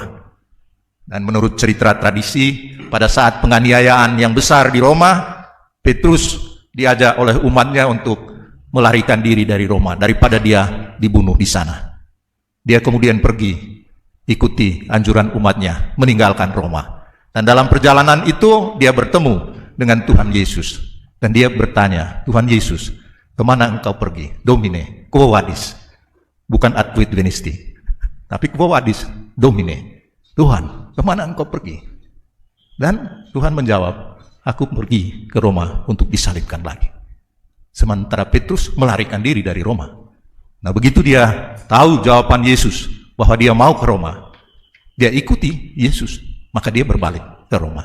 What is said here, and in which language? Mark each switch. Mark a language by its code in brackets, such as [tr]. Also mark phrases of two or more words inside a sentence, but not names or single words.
[id] Dan menurut cerita tradisi, pada saat penganiayaan yang besar di Roma, Petrus diajak oleh umatnya untuk melarikan diri dari Roma daripada dia dibunuh di sana. Dia kemudian pergi ikuti anjuran umatnya meninggalkan Roma. Dan dalam perjalanan itu dia bertemu dengan Tuhan Yesus. Dan dia bertanya, Tuhan Yesus, kemana engkau pergi? [la] Domine, quo vadis? Bukan adquid venisti, tapi quo vadis, Domine. [id] Tuhan, kemana engkau pergi? Dan Tuhan menjawab, aku pergi ke Roma untuk disalibkan lagi. Sementara Petrus melarikan diri dari Roma. Nah begitu dia tahu jawaban Yesus bahwa dia mau ke Roma, dia ikuti Yesus, maka dia berbalik ke Roma.